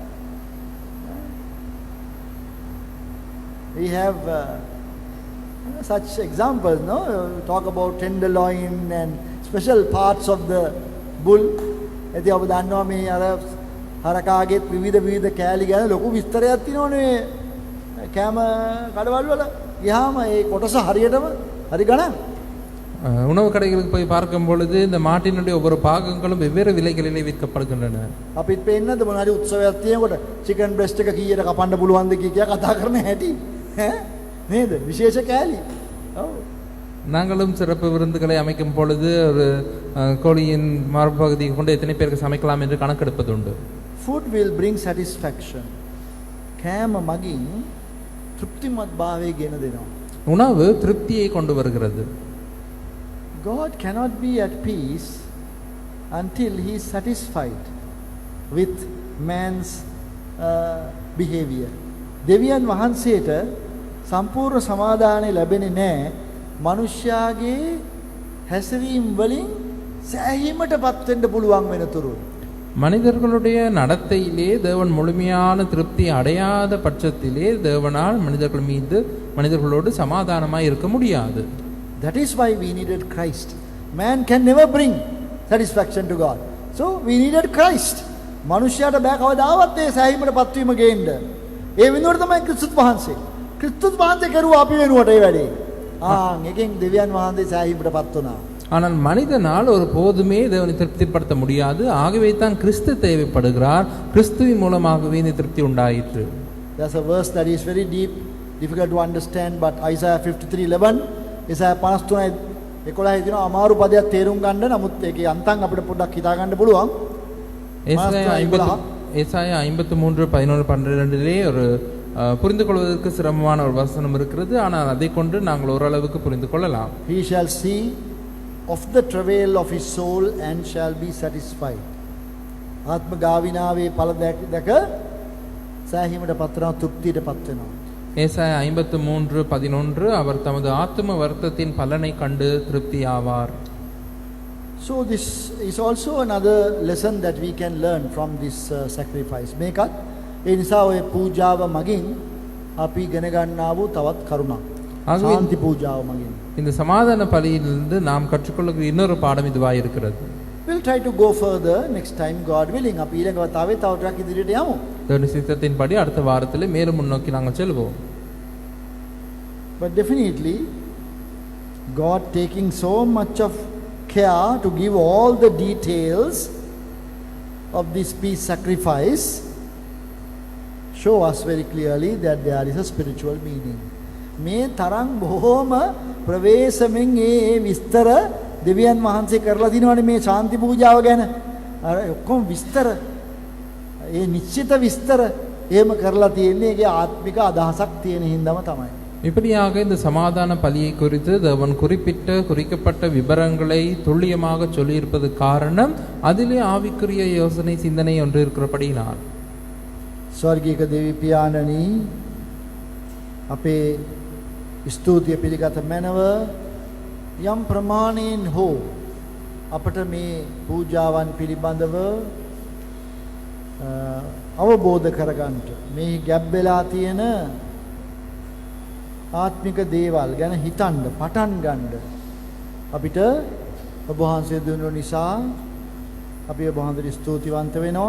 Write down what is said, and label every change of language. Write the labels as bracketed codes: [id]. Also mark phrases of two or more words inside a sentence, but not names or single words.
[en] We have such examples, no? Talk about tenderloin and special parts of the bull. [si] එතේ ඔබ දන්නවා මේ අර හරකාගේ විවිධ කෑලි ගැන ලොකු විස්තරයක් තියෙනවනේ කැම කඩවල වල. ගියාම ඒ කොටස හරියටම හරි ගණන්. [ta] உணவு கடைகளுக்கு போய் பார்க்கும் பொழுது இந்த மாட்டினுடைய ஒவ்வொரு பாகங்களும் வெவ்வேறு விலைகளிலே விற்கப்படுகின்றன. [si] අපිත් පේන්නද මොන හරි උත්සවයක් තියෙනකොට [en] chicken breast [si] එක කීයට කපන්න පුළුවන්ද කිය කතා කරන හැටි නේද? විශේෂ කෑලි. ඔව්. [ta] நாங்களும் சிறப்பு விருந்துகளை அமைக்கும் பொழுது ஒரு கோழியின் மார்பு பகுதியை கொண்டு எத்தனை பேருக்கு சமைக்கலாம் என்று கணக்கெடுப்பது உண்டு. [en] Food will bring satisfaction. [si] කෑම මගින් තෘප්තිමත් භාවය ගෙන දෙනවා. [ta] உணவு திருப்தியை கொண்டு வருகிறது. [en] God cannot be at peace until he is satisfied with man's behavior. [si] දෙවියන් වහන්සේට සම්පූර්ණ සමාදානය ලැබෙන්නේ නැහැ මනුෂ්‍යයාගේ හැසිරීම් වලින් සෑහීමටපත් වෙන්න පුළුවන් වෙනතුරු. [ta] மனிதர்களுடைய நடத்தையிலே தேவன் முழுமையான திருப்தி அடையாத பட்சத்திலே தேவனால் மனிதர்களோடு சமாதானமாய் இருக்க முடியாது. [en] That is why we needed Christ. Man can never bring satisfaction to God. So we needed Christ. [si] මනුෂ්‍යයාට බෑ කවදාවත් ඒ සෑහීමටපත් වීම ගේන්න. ඒ වෙනුවට තමයි ක්‍රිස්තුස් වහන්සේ කරුවා අපි වෙනුවට ඒ වැඩේ. එකෙන් දෙවියන් වහන්සේ සෑහීමටපත් වුණා. [ta] ஆனால் மனிதனால் ஒரு போதுமே தேவனை திருப்திப்படுத்த முடியாது. ஆகவே தான் கிறிஸ்து தேவைப்படுகிறார். கிறிஸ்துவின் மூலமாகவே இந்த திருப்தி உண்டாயிற்று. [en] There's a verse that is very deep, difficult to understand, but Isaiah 53:11 Isaiah 53:11 [si] දින අමාරු පදයක් තේරුම් ගන්න. නමුත් ඒකේ අන්තම් අපිට පොඩ්ඩක් හිතා ගන්න පුළුවන්. [ta] ஏசாயா 53:11-12 ஒரு புரிந்து கொள்வதற்கு சிரமமான ஒரு வசனம் இருக்கிறது. ஆனால் அதை கொண்டு நாங்கள் ஓரளவுக்கு புரிந்து கொள்ளலாம். [en] He shall see of the travail of his soul and shall be satisfied. [si] ආත්ම ගාවිනාවේ ඵල දැක සෑහීමටපත් වෙනවා, තෘප්තියටපත් වෙනවා. [ta] ஏசாயா 53:11 அவர் தமது ஆத்தும வருத்தத்தின் பலனை கண்டு திருப்தி ஆவார். [en] So this is also another lesson that we can learn from this sacrifice. [si] මේකත් ඒ නිසා ඔය පූජාව මගින් අපි ඉගෙන ගන්නා වූ තවත් කරුණක්. ශාන්ති පූජාව මගින්. [ta] இந்த சமாதான பலியிலிருந்து நாம் கற்றுக்கொள்ளுகிற இன்னொரு பாடம் இதுவாய் இருக்கிறது. [en] We'll try to go further next time, God willing. [si] අපි ඊළඟ වතාවේ තව ටිකක් ඉදිරියට යමු. [ta] தேவனுடைய சித்தத்தின்படி அடுத்த வாரத்திலே மேலும் முன்னோக்கி நாங்கள் செல்வோம். [en] But definitely God taking so much of care to give all the details of this peace sacrifice show us very clearly that there is a spiritual meaning. [si] මේ තරම් බොහෝම ප්‍රවේශමෙන් ඒ විස්තර දෙවියන් වහන්සේ කරලා දිනවනේ මේ ශාන්ති පූජාව ගැන. අර ඔක්කොම විස්තර ඒ නිශ්චිත විස්තර එහෙම කරලා තියෙන්නේ ඒකේ ආත්මික අදහසක් තියෙන හින්දාම තමයි. [ta] இப்படியாக இந்த சமாதான பலியை குறித்து தேவன் குறிக்கப்பட்ட விபரங்களை துல்லியமாக சொல்லியிருப்பது காரணம் அதிலே ஆவிக்குரிய யோசனை சிந்தனை ஒன்று இருக்கிறபடியினால். [si] ස්වර්ගීය දේවී පියාණනි අපේ ස්තුතිය පිළිගත මැනව යම් ප්‍රමාණයෙන් හෝ අපට මේ පූජාවන් පිළිබඳව අවබෝධ කරගන්නට මේ ගැබ් වෙලා තියෙන ආත්මික දේවල් ගැන හිතන්න පටන් ගන්න අපිට ඔබ වහන්සේ දුන්නු නිසා අපි ඔබ වහන්සේට ස්තුතිවන්ත වෙනවා.